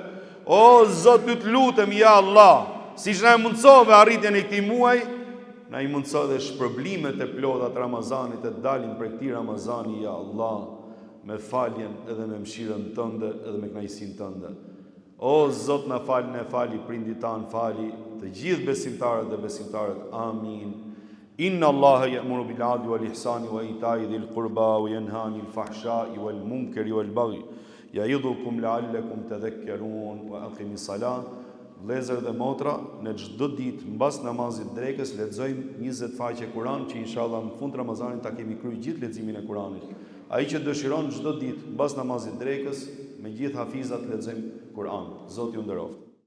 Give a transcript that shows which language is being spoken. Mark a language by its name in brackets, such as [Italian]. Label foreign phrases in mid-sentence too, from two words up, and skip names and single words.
[Albanian] O Zot, ty të lutem, [Arabic] يا الله, [Albanian] siç na mundsove arritjen e këtij muaji, na i mundso dhe shpërblimet e plota të Ramazanit e dalin për këtij Ramazani, [Arabic] يا الله, [Albanian] me faljen edhe me mëshirën tënde edhe me kënaqësinë tënde. O Zot, na fal, ne fali prindit tan, fali të gjithë besimtarët dhe besimtarët. Amin. [Arabic] إن الله يأمر بالعدل والإحسان وإيتاء ذي القربى وينهى عن الفحشاء والمنكر والبغي يعظكم لعلكم تذكرون وأقم الصلاة. [Albanian] Vëllezër dhe motra, në çdo ditë mbas namazit drekës lexojmë 20 faqe Kur'an, që inshallah në fund Ramazanit ta kemi kryer gjithë leximin e Kur'anit. Ai që dëshiron çdo ditë mbas namazit drekës, me gjithë hafizat lexojmë Kur'an. Zoti ju nderoft.